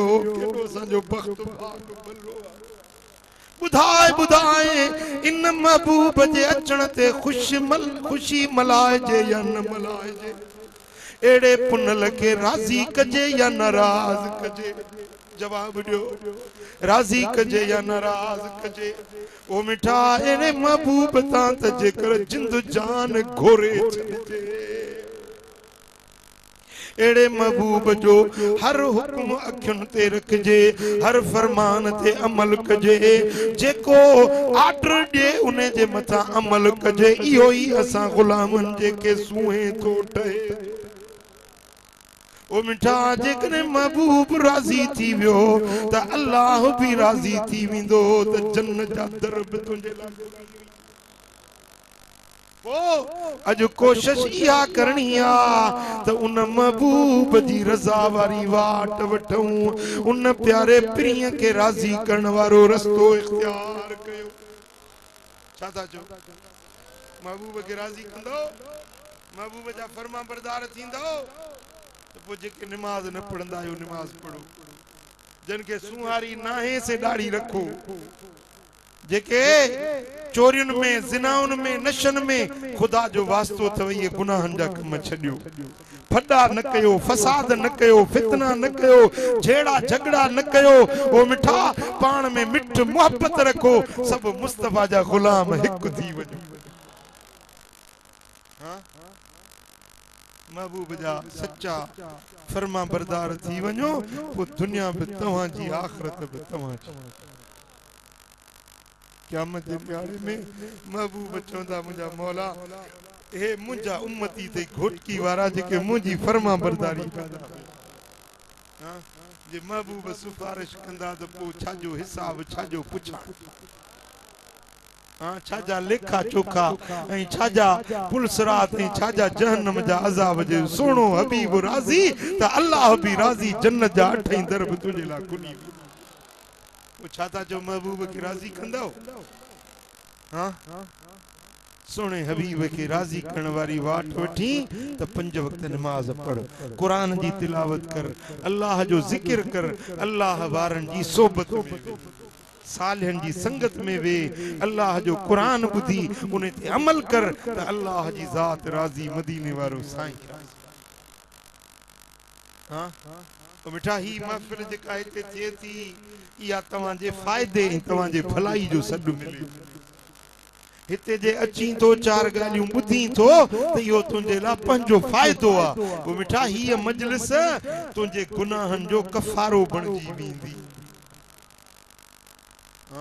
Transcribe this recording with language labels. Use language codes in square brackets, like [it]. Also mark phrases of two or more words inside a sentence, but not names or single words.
[sd] केड़ो असांजो बख्त पाक बल्लो बुधाए बुधाए इन महबूब जे अचण ते खुशी मलाए जे या न मलाए जे एड़े पुनल के राजी कजे या नाराज कजे जवाब दियो राजी कजे या नाराज कजे ओ मिठा एड़े महबूब तां त जेकर जिंद जान घोरे छजे एड़े महबूब जो हर हुक्म अखियुन ते रखजे हर फरमान ते अमल कजे जेको आर्डर दे उन्हें जे मथा अमल कजे इहो ही असा गुलामन जेके सूहे तो ठहे ओ मिठा जेकने महबूब राजी थी वियो त अल्लाह भी राजी थी विंदो त जन्नत जा दर भी तुंजे लाइ ओ अज कोशिश इहा करनी आ त उन महबूब जी रजा वारी वाट वठूं उन प्यारे प्रिय के राजी करण वारो रस्तो इख्तियार कयो छा था चो महबूब के राजी कंदो महबूब जा फरमा बरदार थींदो तो जेके नमाज न पढ़ंदा आहियो नमाज पढ़ो जिनके सुहारी नाहे से दाढ़ी रखो जेके चोरियुन में जिनाउन में नशन में खुदा जो वास्तो थव ये गुनाहन जा कम छडियो फड़ा न कयो फसाद न कयो फितना न कयो झेड़ा झगड़ा न कयो ओ मिठा पान में मिठ मोहब्बत रखो सब मुस्तफा जा गुलाम हिक थी वजो हां महबूब जा सच्चा फरमा बरदार थी वञो वो दुनिया भी तव्हां जी आखिरत भी तव्हां जी क़यामत के प्यारे में महबूब चौंदा मुझा मौला हे मुझा उम्मती ते घोटकी वारा जेके मुझी फरमा बरदारी कंदा हां जे महबूब सिफारिश कंदा तो पो छाजो हिसाब छाजो पुछा हां छाजा लेखा चोखा ऐं छाजा पुलसरात ऐं छाजा जहन्नम जा अज़ाब जे सोनो हबीब राज़ी त अल्लाह भी राज़ी जन्नत जा अठई दर भी तुझे ला खुली वो छाता जो महबूब के राज़ी कंदो हां सोने हबीब के राज़ी करण वारी वाट वठी त 5 वक्त नमाज पढ़ कुरान जी तिलावत कर अल्लाह जो जिक्र कर अल्लाह वारन जी सोबत में सालिहन जी संगत में वे अल्लाह जो कुरान बुधी उन्हें ते अमल कर त अल्लाह जी जात राज़ी मदीने वारो साईं हाँ तो मिठा ही महफिल जेका हिते थिए थी इहा तव्हांजे फ़ाइदे ऐं तव्हांजे भलाई जो सॾु मिले हिते जे अची तो चार ॻाल्हियूं ॿुधी थो त इहो तुंहिंजे लाइ पंहिंजो फ़ाइदो आहे वो मिठा हीअ मजलिस तुंहिंजे गुनाहनि जो कफ़ारो बणिजी वेंदी हाँ